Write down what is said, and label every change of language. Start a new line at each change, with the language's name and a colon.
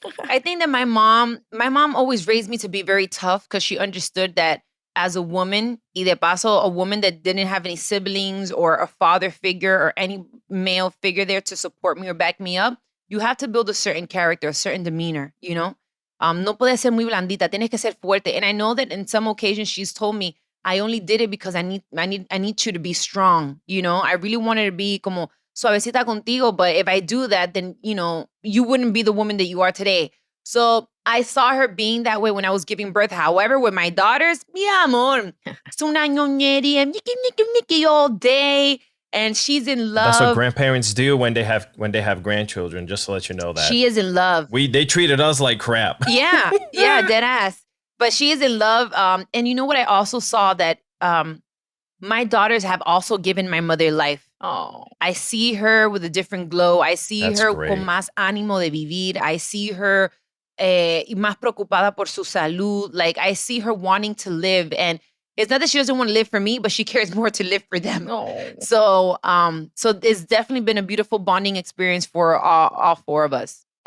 English: I think that my mom always raised me to be very tough because she understood that as a woman,
Spanish: y de paso,
English: a woman that didn't have any siblings or a father figure or any male figure there to support me or back me up, you have to build a certain character, a certain demeanor, you know?
Spanish: No puedes ser muy blandita, tienes que ser fuerte.
English: And I know that in some occasions she's told me, I only did it because I need you to be strong, you know? I really wanted to be
Spanish: como suavecita contigo,
English: but if I do that, then, you know, you wouldn't be the woman that you are today. So I saw her being that way when I was giving birth. However, with my daughters,
Spanish: mi amor, es una ñoñería,
English: nicky all day. And she's in love. That's what grandparents do when they have grandchildren, just to let you know that. She is in love. They treated us like crap. Yeah, dead ass. But she is in love. And you know what? I also saw that my daughters have also given my mother life. Oh, I see her with a different glow. I see That's her great.
Spanish: con más ánimo de vivir.
English: I see her
Spanish: más preocupada por su salud.
English: Like, I see her wanting to live. And it's not that she doesn't want to live for me, but she cares more to live for them. no. So it's definitely been a beautiful bonding experience for all 4 of us.